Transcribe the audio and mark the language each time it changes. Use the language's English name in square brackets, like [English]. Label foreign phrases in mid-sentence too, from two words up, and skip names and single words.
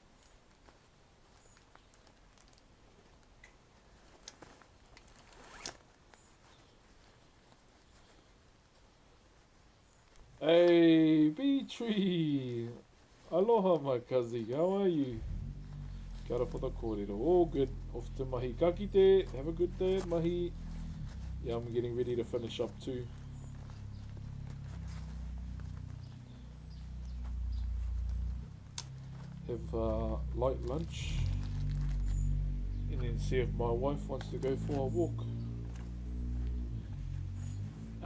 [English] Hey, B-Tree! Aloha, my kazi. How are you? [Māori] Kia ora [English] for the kōrero. All good. Off to mahi. [Māori] Ka kite. [English] Have a good day at mahi. Yeah, I'm getting ready to finish up too. Have light lunch. And then see if my wife wants to go for a walk.